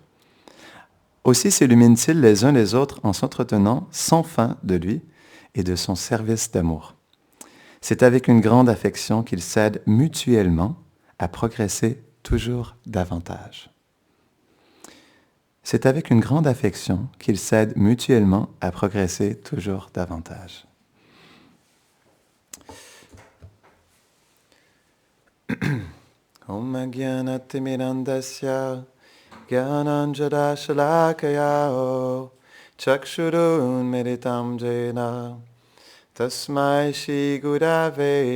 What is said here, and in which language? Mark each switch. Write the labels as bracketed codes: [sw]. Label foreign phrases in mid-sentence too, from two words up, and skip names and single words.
[fr] Aussi s'illuminent-ils les uns les autres en s'entretenant sans fin de lui et de son service d'amour. C'est avec une grande affection qu'ils s'aident mutuellement à progresser toujours davantage. C'est avec une grande affection qu'ils s'aident mutuellement à progresser toujours davantage. [sa] Om Gyanatimirandasya Gyananjada Shalakaya Chakshurun Meditam Jena Tasmai Shri Gurave